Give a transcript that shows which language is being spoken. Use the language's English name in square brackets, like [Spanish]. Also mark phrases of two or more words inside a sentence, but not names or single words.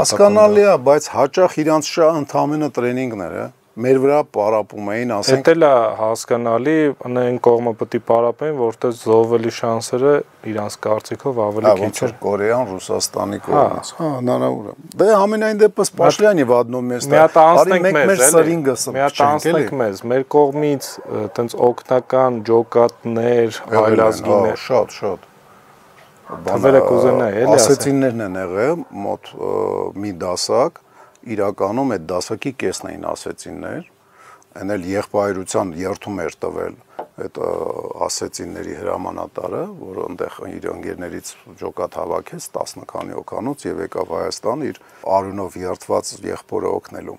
[Armenian] Հասկանալի է, բայց հաճախ իրանց շահը ընդհանրապես տրեյնինգներ է։ Մեր վրա պարապում էին, ասենք։ Դա էլ է հասկանալի, այն կողմը պետք է պարապեն, որտեղ զոհվելու շանսերը իրանց կարծիքով ավելի քիչ է։ Կորեան, Ռուսաստանի կողմից։ Հնարավոր է։ Դե ամենայն դեպս Պաշլյանի [Russian] в одном месте։ [Armenian] Արի մեր սրինգը սփչենք մեզ, մեր կողմից այտենց օգնական ջոկատներ, այլազգիներ, շատ։ Թվերը կուզենա էլի ասեցիններն են եղել մոտ մի դասակ, իրականում այդ դասակի կեսն էին ասեցիններ, այն էլ եղբայրության երթում էր տվել այդ ասեցինների հրամանատարը, որը այնտեղ իր ընկերներից ջոկատ հավաքեց 10 քանի օկանոց եւ եկավ Հայաստան իր արյունով երթված եղբորը օգնելու։